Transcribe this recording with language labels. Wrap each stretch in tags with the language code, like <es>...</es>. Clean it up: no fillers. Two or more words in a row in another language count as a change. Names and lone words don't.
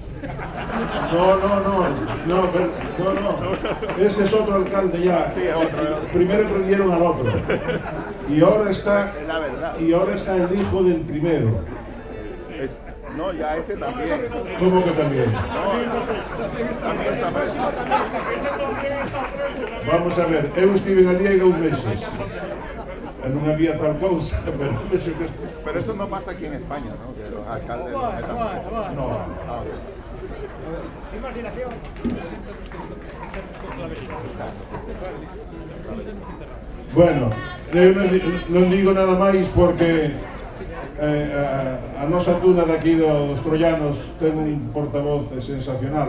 <es>No, ese es otro alcalde ya. Sí, otro. Primero prendieron al otro. Y ahora está el hijo del primero. No, ya ese también. ¿Cómo que también? También está preso.</es> <gl>Vamos a ver, eu estive na Liga uns meses. Non había tal cousa,</gl> <es>pero eso no pasa aquí en España, ¿no? Que los alcaldes no metan. No.</es> <gl>Bueno, non digo nada máis porque a nosa tuna daqui dos troianos ten un portavoz sensacional.</gl>